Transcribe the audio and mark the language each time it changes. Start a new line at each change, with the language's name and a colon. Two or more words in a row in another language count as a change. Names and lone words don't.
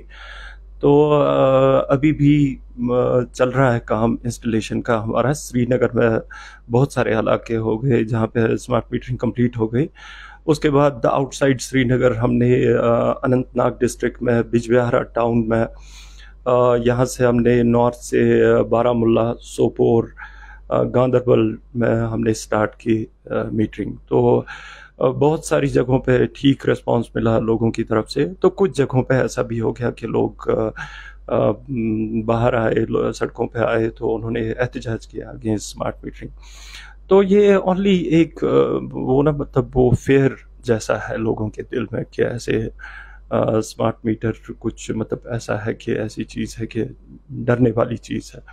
Urdu: تو ابھی بھی چل رہا ہے کام انسٹالیشن کا ہمارا. سری نگر میں بہت سارے علاقے ہو گئے جہاں پہ
English: smart metering
Urdu: کمپلیٹ ہو گئی. اس کے بعد آؤٹ سائڈ سری نگر ہم نے اننت ناگ ڈسٹرکٹ میں بجبہارا ٹاؤن میں، یہاں سے ہم نے نارتھ سے بارہمولہ، سوپور، گاندربل میں ہم نے سٹارٹ کی میٹرنگ. تو بہت ساری جگہوں پہ ٹھیک ریسپانس ملا لوگوں کی طرف سے. تو کچھ جگہوں پہ ایسا بھی ہو گیا کہ لوگ باہر آئے، سڑکوں پہ آئے تو انہوں نے احتجاج کیا
English: against smart metering.
Urdu: تو یہ اونلی ایک وہ نا مطلب وہ فیئر جیسا ہے لوگوں کے دل میں کہ ایسے اسمارٹ میٹر کچھ مطلب ایسا ہے کہ ایسی چیز ہے کہ ڈرنے والی چیز ہے.